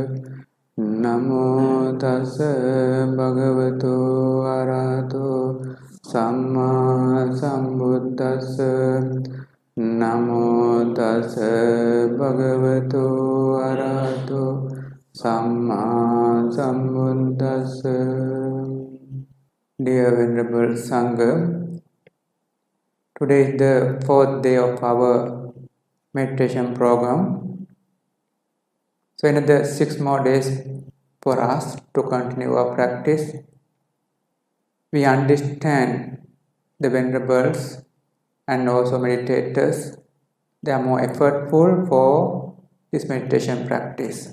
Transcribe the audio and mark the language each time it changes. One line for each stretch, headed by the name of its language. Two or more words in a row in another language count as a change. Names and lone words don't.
Pali: Namo tassa bhagavato arahato samma sambuddhassa. Namo tassa bhagavato arahato samma sambuddhassa.
English: Dear Venerable Sangha, today is the fourth day of our meditation program. So another 6 more days for us to continue our practice. We understand the Venerables and also meditators, they are more effortful for this meditation practice.